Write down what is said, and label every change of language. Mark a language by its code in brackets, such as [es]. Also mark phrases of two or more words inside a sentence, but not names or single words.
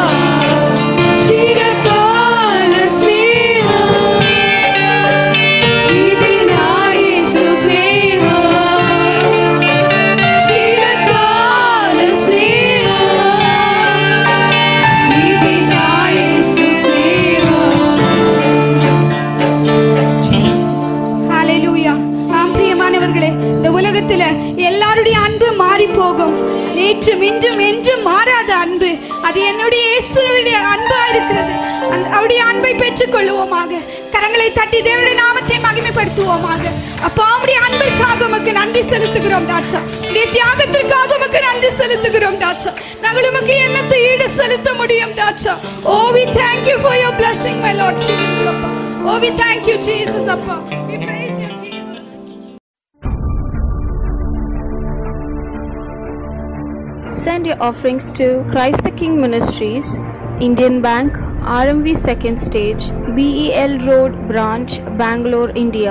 [te] చిరకాల స్నేహం ఇది నా యేసు స్నేహం చిరకాల స్నేహం ఇది నా యేసు స్నేహం [ta] ஹalleluya. ஆம் பிரியமானவர்களே, இந்த உலகத்துல எல்லாருடைய அன்பு மாறி போகும். நேற்றும் இன்றும் என்றும் மாறாத அன்பு அது என்னுடைய இயேசுவுடைய அன்பா இருக்கிறது. அவருடைய அன்பை பெற்றுக் கொள்வோமாக. கரங்களை தட்டி தேவனுடைய நாமத்தை மகிமைப்படுத்துவோமாக. அப்பா, உம்முடைய அன்பிற்காக உமக்கு நன்றி செலுத்துகிறோம் ராஜா. உம்முடைய தியாகத்திற்காக உமக்கு நன்றி செலுத்துகிறோம் ராஜா. நாங்கள் உமக்கு என்னத்தை ஈடு செலுத்த முடியும் ராஜா. [en] Oh, we thank you for your blessing, my Lord Jesus. அப்பா. Oh, we thank you, Jesus. அப்பா. We praise you, Jesus. Send your offerings to Christ the King Ministries, Indian Bank, RMV Second Stage, BEL Road Branch, Bangalore, India.